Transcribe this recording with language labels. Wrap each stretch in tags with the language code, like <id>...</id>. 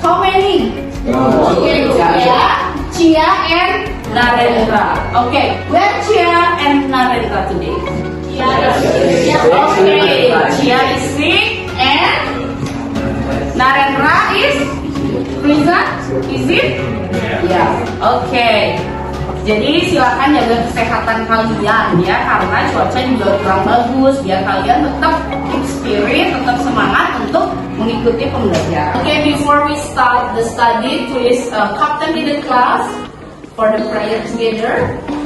<en>How many? Okay, Chia and Narendra. Okay, where Chia and Narendra today? Okay, Chia is sick and Narendra is present. Is it? Yeah. Okay.</en> <id>Jadi silakan jaga kesehatan kalian ya, karena cuaca juga kurang bagus. Biar kalian tetap</id> <en>keep spirit,</en> <id>tetap semangat untuk mengikuti pembelajaran.</id> <en>Okay, before we start the study, please captain in the class for the prayer together.</en>